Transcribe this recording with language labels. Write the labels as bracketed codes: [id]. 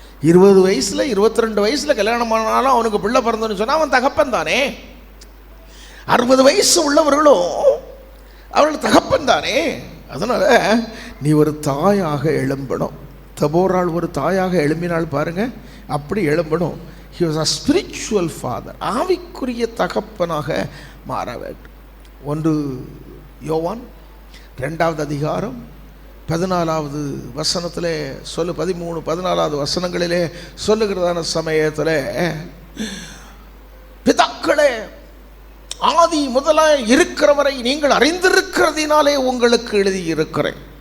[ta] 20 வயசுல 22 வயசுல கல்யாணம் பண்ணாலும் அவனுக்கு பிள்ளை பிறந்தன்னு சொன்னால் அவன் தகப்பன் தானே. 60 வயசு உள்ளவர்களும் அவர்கள் தகப்பன் தானே. அதனால் நீ ஒரு தாயாக எழும்பணும். தபோராள் ஒரு தாயாக எழும்பினாள் பாருங்க, அப்படி எழும்பணும். [en] He was a spiritual father, [ta] ஆவிக்குரிய தகப்பனாக மாற வேண்டும். 1 யோவான் 2வது அதிகாரம் 14வது வசனத்திலே 13, 14வது வசனங்களிலே சொல்லுகிறதான சமயத்தில், பிதாக்களே, ஆதி முதலாய் இருக்கிறவரை நீங்கள் அறிந்திருக்கிறதினாலே உங்களுக்கு எழுதியிருக்கிறேன்.